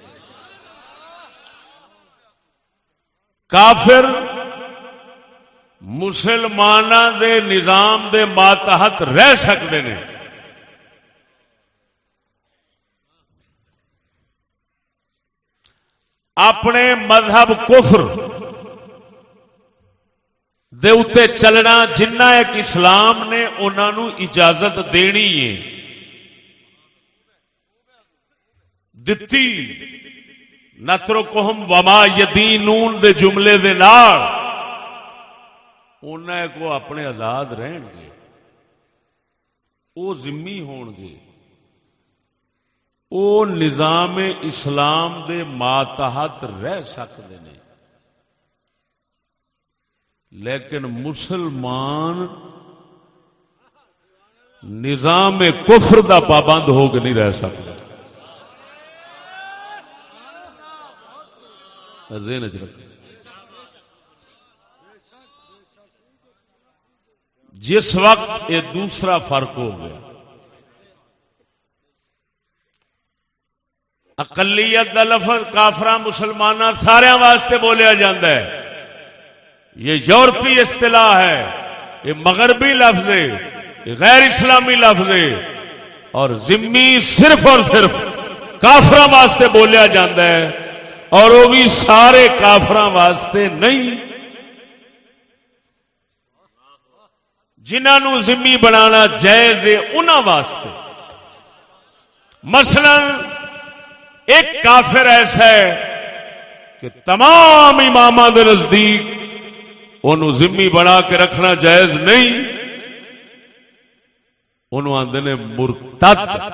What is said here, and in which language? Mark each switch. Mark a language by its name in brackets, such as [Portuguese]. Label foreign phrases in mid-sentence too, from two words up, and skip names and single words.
[Punjabi] کافر مسلماناں دے نظام دے ماتحت رہ سکتے ہیں، اپنے مذہب کفر دے اتے چلنا جنہ ایک اسلام نے انہاں نو اجازت دینی ہے دتی، [Arabic] نترکہم وما یدینون [Punjabi] دے جملے دے نال انہاں کو اپنے آزاد رہن گے، او ذمی ہون گے، او نظام اسلام دے ماتحت رہ سکتے ہیں، لیکن مسلمان نظام کفر دا پابند ہو کے نہیں رہ سکتا۔ ذہن وچ رکھیں، جس وقت یہ دوسرا فرق ہو گیا، اقلیت دا لفظ کافراں مسلماناں سارے واسطے بولیا جاندہ ہے، یہ یورپی اصطلاح ہے، یہ مغربی لفظ ہے، یہ غیر اسلامی لفظ ہے، اور ذمی صرف اور صرف کافراں واسطے بولیا جاندہ ہے، اور وہ بھی سارے کافراں واسطے نہیں، جنہاں نو ذمی بنانا جائز ہے انہاں واسطے۔ مثلا ایک کافر ایسا ہے کہ تمام اماماں دے نزدیک انہوں ذمہ بنا کے رکھنا جائز نہیں، انہوں آندے نے مرتد۔